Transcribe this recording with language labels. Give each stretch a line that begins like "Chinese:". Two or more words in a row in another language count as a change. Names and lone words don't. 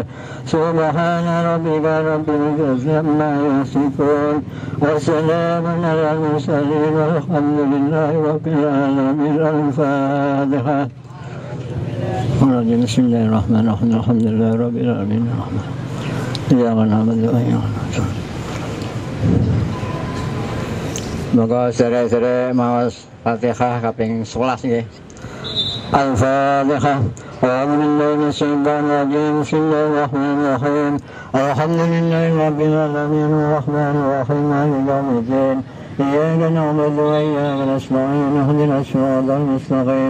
Arabic: سبحان ربك رب العزة عما يصفون وسلام على المرسلين والحمد لله رب العالمين. Al-Fatihah. بسم الله الرحمن الرحيم. الحمد لله رب العالمين. إياك نعبد وإياك نستعين.
Javanese: Maka sere-sere maos Fatihah kaping 11 nggih.
Arabic: Al-Fatihah. أعوذ بالله من الشيطان الرجيم. بسم الله الرحمن الرحيم. الحمد لله رب العالمين الرحمن الرحيم مالك يوم الدين. إياك نعبد وإياك نستعين. اهدنا الصراط المستقيم.